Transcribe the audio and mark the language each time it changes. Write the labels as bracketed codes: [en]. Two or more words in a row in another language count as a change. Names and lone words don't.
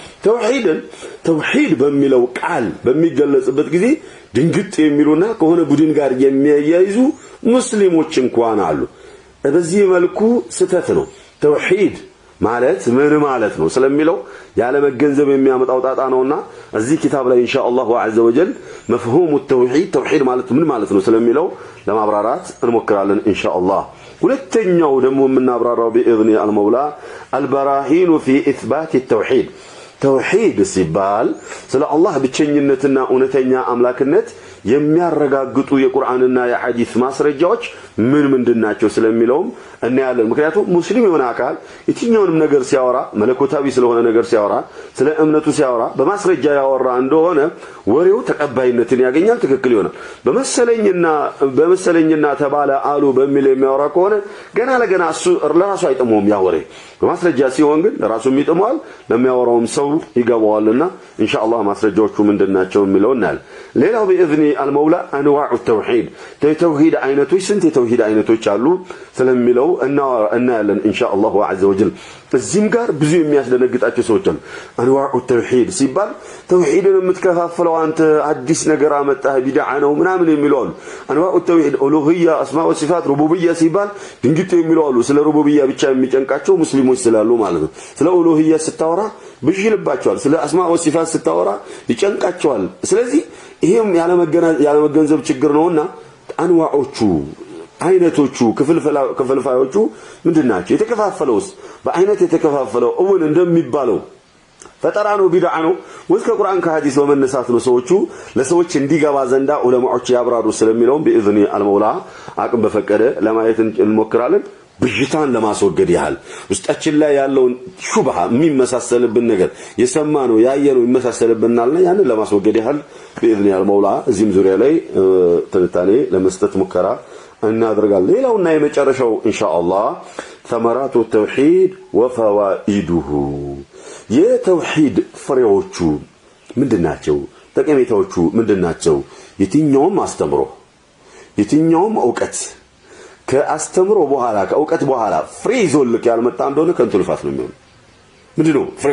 [am] ተውሂድ በሚለው ቃል በሚገለጽበት ጊዜ ድንግጥ የሚሉና ከሆነ ቡድን ጋር የሚያያይዙ ሙስሊሞች እንኳን አሉ በዚህ መልኩ ስተት ነው ተውሂድ ማለት ምን ማለት ነው ስለሚለው ያለ መገንዘብ የሚያመጣው ጣጣ ነውና እዚህ ኪታብ ላይ [ar] إن شاء الله عز وجل مفهوم التوحيد توحيد [am] ማለት ምን ማለት ነው ስለሚለው ለማብራራት እንሞክራለን [ar] إن شاء الله [am] ሁለተኛው ደግሞ የምናብራራው [ar] بإذن المولى البراهين في إثبات التوحيد توحيد [am] ሲባል ስለ አላህ ብቸኝነትና እውነተኛ አምላክነት የሚያረጋግጡ የቁርአንና የሐዲስ ማስረጃዎች ምን ምንድናቸው ስለሚለውም እናያለን። ምክንያቱም ሙስሊም የሆነ አካል የትኛውንም ነገር ሲያወራ መለኮታዊ ስለሆነ ነገር ሲያወራ ስለ እምነቱ ሲያወራ በማስረጃ ያወራ እንደሆነ ወሬው ተቀባይነትን ያገኛል፣ ትክክል ይሆናል። በመሰለኝና ተባለ አሉ በሚል የሚያወራ ከሆነ ገና ለገና እሱ ለራሱ አይጥመውም ያወሬ። በማስረጃ ሲሆን ግን ለራሱም ይጥመዋል ለሚያወራውም ሰው ይገባዋልና [ar] إن شاء الله [am] ማስረጃዎቹ ምንድናቸው የሚለው እናያለን። ሌላው [ar] بإذن المولى انواع التوحيد [am] ተውሂድ አይነቶች ስንት የተውሂድ አይነቶች አሉ ስለሚለው እናያለን [ar] إن شاء الله عز وجل። [am] እዚህም ጋር ብዙ የሚያስደነግጣቸው ሰዎች አሉ። [ar] انواع التوحيد [am] ሲባል ተውሂድን የምትከፋፍለው አንተ አዲስ ነገር አመጣህ ቢድዓ ነው ምናምን የሚሉ አሉ። [ar] انواع التوحيد ألوهية أسماء صفات ربوبية [am] ሲባል ድንግጥ የሚሉ አሉ። ስለ ሩቡቢያ ብቻ የሚጨንቃቸው ሙስሊሞች ስላሉ ማለት ነው። ስለ ኡሉሂያ ስታወራ ብዥ ይልባቸዋል፣ ስለ [ar] أسماء صفات [am] ስታወራ ይጨንቃቸዋል። ስለዚህ ይሄም ያለመገንዘብ ችግር ነውና አንዋዖቹ አይነቶቹ ክፍልፋዮቹ ምንድናቸው? የተከፋፈለውስ በአይነት የተከፋፈለው እውን እንደሚባለው ፈጠራ ነው ቢድዓ ነው ወይስ ከቁርአን ከሐዲስ በመነሳት ነው? ሰዎቹ ለሰዎች እንዲገባ ዘንዳ ዑለማዎች ያብራሩ ስለሚለው [ar] بإذن المولى [am] አቅም በፈቀደ ለማየት እንሞክራለን። ብዥታን ለማስወገድ ያህል ውስጣችን ላይ ያለውን ሹብሃ የሚመሳሰልብን ነገር የሰማነው ያየነው ይመሳሰልብናልና ያንን ለማስወገድ ያህል [ar] بإذن المولى [am] እዚህም ዙሪያ ላይ ትንታኔ ለመስጠት ሙከራ እናደርጋለን። ሌላውና የመጨረሻው [ar] إن شاء الله ثمرات التوحيد وفوائده [am] የተውሂድ ፍሬዎቹ ምንድናቸው? ጠቀሜታዎቹ ምንድናቸው? የትኛውም አስተምሮ የትኛውም ዕውቀት ከአስተምሮ በኋላ ከዕውቀት በኋላ ፍሬ ይዞልክ ያልመጣ እንደሆነ ከንቱ ልፋት ነው የሚሆነው። ምንድነው ፍሬው?